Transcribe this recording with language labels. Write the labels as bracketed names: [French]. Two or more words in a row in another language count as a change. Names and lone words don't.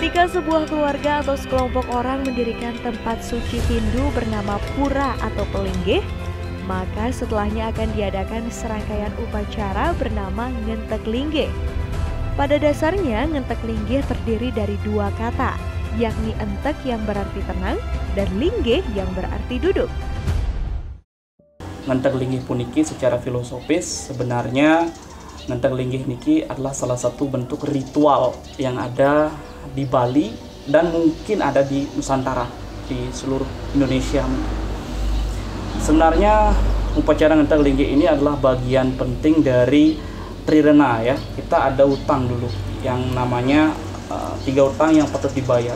[Indonesian] sebuah keluarga atau sekelompok orang mendirikan tempat suci Hindu bernama Pura atau Pelinggih, maka setelahnya akan diadakan serangkaian upacara bernama Ngentek Linggih. Pada dasarnya, Ngentek Linggih terdiri dari dua kata, yakni entek yang berarti tenang dan linggih yang berarti duduk. Ngentek Linggih puniki secara filosofis sebenarnya Ngentek Linggih niki adalah salah satu bentuk ritual yang ada di Bali dan mungkin ada di Nusantara, di seluruh Indonesia. Sebenarnya upacara Ngentek Linggih ini adalah bagian penting dari Trirena ya. Kita ada utang dulu yang namanya 3 utang yang patut dibayar.